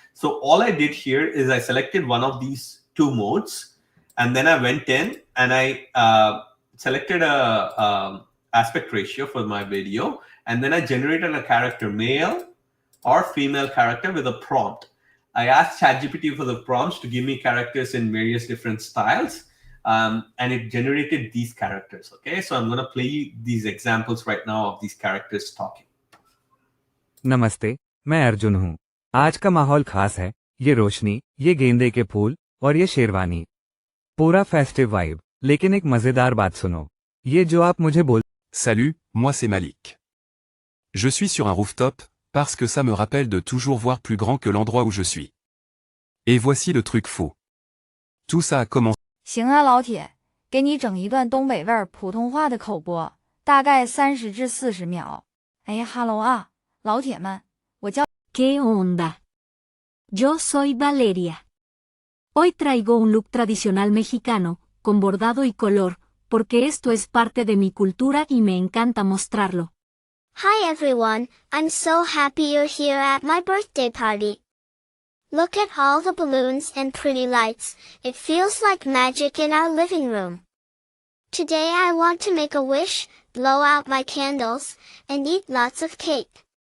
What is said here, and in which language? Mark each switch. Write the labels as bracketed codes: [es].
[en] So all I did here is I selected one of these two modes, and then I went in and I selected a aspect ratio for my video, and then I generated a character, male or female character, with a prompt. I asked ChatGPT for the prompts to give me characters in various different styles, and it generated these characters. Okay, so I'm going to play these examples right now of these characters talking. [hi] नमस्ते, मैं अर्जुन हूँ। आज का माहौल खास है, ये रोशनी, ये गेंदे के फूल और ये शेरवानी। पूरा फेस्टिव वाइब, लेकिन एक मजेदार बात सुनो। ये जो आप मुझे बोल [fr] Salut, moi c'est Malik. Je suis sur un rooftop, parce que ça me rappelle de toujours voir plus grand que l'endroit où je suis. Et voici le truc fou. Tout ça a commencé. [zh] 行啊，老铁，给你整一段东北味儿普通话的口播，大概30至40秒。哎呀哈喽啊，老铁们，我叫 [es] ¿Qué onda? Yo soy Valeria. Hoy traigo un look tradicional mexicano, con bordado y color, porque esto es parte de mi cultura y me encanta mostrarlo. [en] Hi everyone, I'm so happy you're here at my birthday party. Look at all the balloons and pretty lights, it feels like magic in our living room. Today I want to make a wish, blow out my candles, and eat lots of cake.